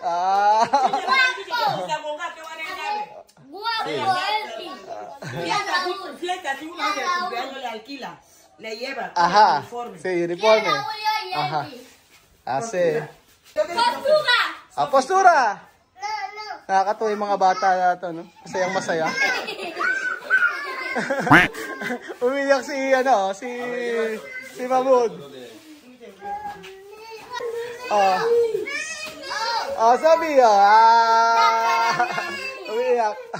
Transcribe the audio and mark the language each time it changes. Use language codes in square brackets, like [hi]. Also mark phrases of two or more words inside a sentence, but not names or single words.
[es] Fiesta, si uno de cumpleaños le alquila, le lleva uniforme. Sí, uniforme. Sí. Postura! [tl] Nakakatuwa yung mga bata na ito, no? Masayang masaya. Umiyak si Mahmoud. Sabi umiyak.